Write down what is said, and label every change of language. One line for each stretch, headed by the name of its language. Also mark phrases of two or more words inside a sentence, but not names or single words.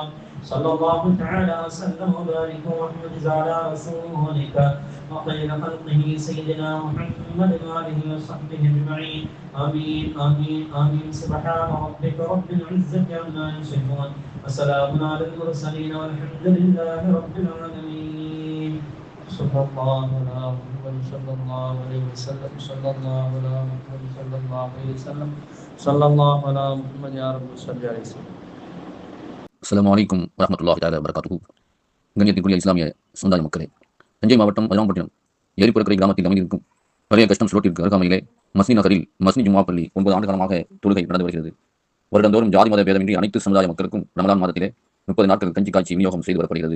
Arabic: الكرم صلى الله تعالى وسلم وبارك وحمد على رسولك وخير خلقه سيدنا محمد وآله وصحبه أجمعين آمين آمين آمين سبحان ربك رب العزة عما يصفون وسلام على المرسلين والحمد لله رب العالمين صلى الله على محمد صلى الله عليه وسلم صلى الله على محمد صلى الله عليه وسلم صلى الله على محمد يا رب صل عليه وسلم. السلام عليكم ورحمة الله تعالى وبركاته.
Tamil: கண்ணியத்திற்குரிய இஸ்லாமிய சமுதாய மக்களே, தஞ்சை மாவட்டம் அதிராம்பட்டினம் ஏரிப்புறக்கரை கிராமத்தில் அமைந்திருக்கும் பழைய கஸ்டம்ஸ் ரோட்டிற்கு அருகாமையிலே மஸ்னி நகரில் மஸ்னி ஜும்மா பள்ளி 9 ஆண்டு காலமாக தொழுகை நடந்து வருகிறது. வருடந்தோறும் ஜாதி மத பேதமின்றி அனைத்து சமுதாய மக்களுக்கும் ரமலான் மாதத்திலே 30 நாட்கள் கஞ்சி காய்ச்சி விநியோகம் செய்து வரப்படுகிறது.